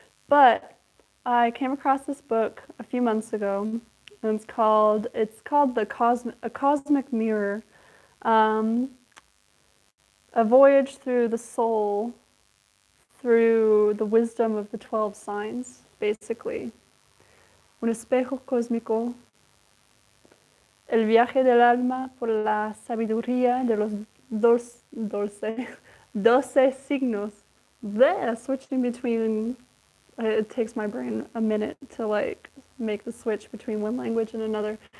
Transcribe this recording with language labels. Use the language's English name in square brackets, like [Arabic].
[English] But I came across this book a few months ago, and it's called A Cosmic Mirror, A Voyage Through the Soul through the wisdom of the 12 signs, basically. [Spanish] Un espejo cósmico, el viaje del alma por la sabiduría de los 12 signos. [English] Bleh, switching between, it takes my brain a minute to like make the switch between one language and another.